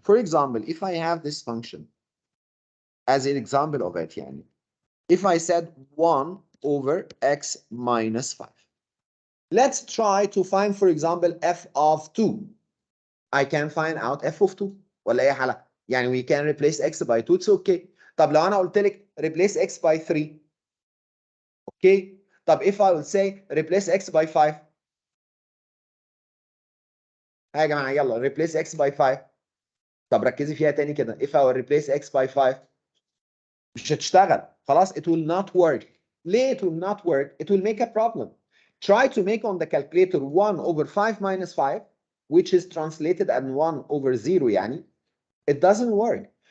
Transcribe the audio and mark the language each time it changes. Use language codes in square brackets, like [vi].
[en] For example, if I have this function as an example of it, [ar] يعني, [en] if I said 1 over x minus 5. Let's try to find, for example, f of 2. I can find out f of 2 [ar] ولا ايه حالة؟ يعني [en] we can replace x by 2, it's okay. [ar] طب لو انا قلت لك [en] replace x by 3. Okay. [ar] طب [en] if I will say replace x by 5. [ar] ها يا جماعة يلا [en] replace x by 5. [ar] طب ركزي فيها تاني كده. [en] If I will replace x by 5 [ar] مش هتشتغل. خلاص [en] it will not work. [ar] ليه [en] it will not work? It will make a problem. Try to make on the calculator 1 over 5 minus 5, which is translated as 1 over 0 [ar] يعني. [en] It doesn't work.